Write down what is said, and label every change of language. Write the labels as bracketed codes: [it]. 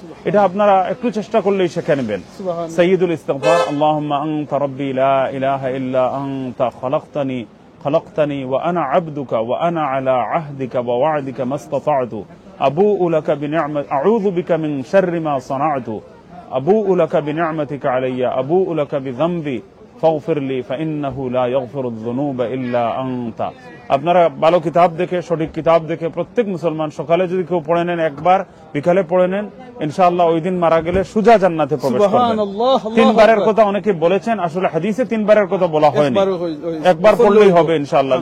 [bn] এটা আপনারা একটু চেষ্টা করলেই শিখে নেবেন। সাইয়্যিদুল ইস্তিগফার, [ar] আল্লাহুম্মা আনতা রাব্বি লা ইলাহা ইল্লা আনতা خلقتني وأنا عبدك وأنا على عهدك ووعدك ما استطعت أبوء لك بنعمة أعوذ بك من شر ما صنعت أبوء لك بنعمتك علي أبوء لك بذنبي ফাগফির লি ফাইন্নাহু লা ইয়াগফিরুয যুনুবা ইল্লা আনতা। [bn] আপনারা ভালো কিতাব দেখে, সঠিক কিতাব দেখে প্রত্যেক মুসলমান সকালে যদি কেউ পড়ে নেন, একবার বিকালে পড়ে নেন, ইনশাআল্লাহ ওই দিন মারা গেলে সুজা জান্নাতে প্রবেশ করবেন। সুবহানাল্লাহ। তিনবারের কথা অনেকে বলেছেন, আসলে হাদিসে তিনবারের কথা বলা হয়নি, একবার পড়লেই হবে ইনশাআল্লাহ।